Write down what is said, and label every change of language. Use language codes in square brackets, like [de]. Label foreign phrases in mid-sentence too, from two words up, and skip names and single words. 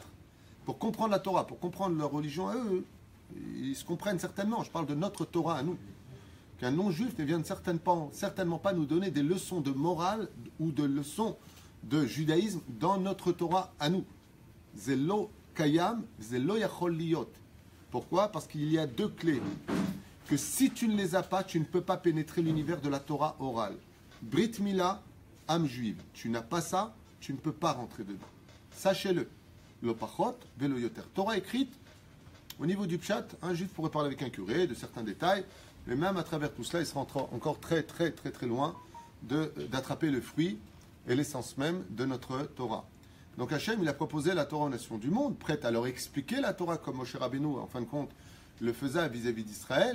[fr] Pour comprendre la Torah, pour comprendre leur religion à eux, ils se comprennent certainement. Je parle de notre Torah à nous. Qu'un non-juif ne vienne certainement pas nous donner des leçons de morale ou de leçons de judaïsme dans notre Torah à nous. [he] זה לא קיים, זה לא יכול להיות. [fr] Pourquoi? Parce qu'il y a 2 clés. Que si tu ne les as pas, tu ne peux pas pénétrer l'univers de la Torah orale. [he] ברית מילה, [fr] âme juive. Tu n'as pas ça, tu ne peux pas rentrer dedans. Sachez-le. [he] לא פחות, ולא יותר. [fr] Torah écrite, au niveau du pshat, un juif pourrait parler avec un curé de certains détails. Mais même à travers tout cela, il sera encore très loin d'attraper le fruit et l'essence même de notre Torah. Donc Hachem, il a proposé la Torah aux nations du monde, prête à leur expliquer la Torah comme Moshe Rabbeinu, en fin de compte, le faisait vis-à-vis d'Israël.